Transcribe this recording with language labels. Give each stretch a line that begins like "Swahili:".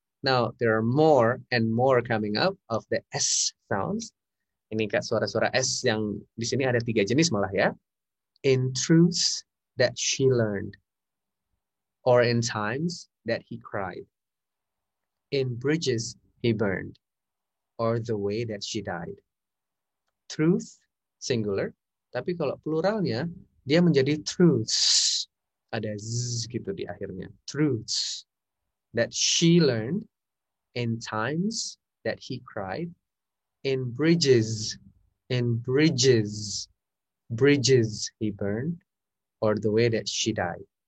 English: Now, there are more and more coming up of the S sounds.
Indonesian: Ini Kak suara-suara S yang di sini ada 3 jenis malah ya.
English: In truths that she learned. Or in times that he cried. In bridges he burned. Or the way that she died. Truth, singular.
Indonesian: Tapi kalau pluralnya, dia menjadi truths. Ada z gitu di akhirnya.
English: Truths that she learned. In times that he cried. In bridges he burned, or the way that she died.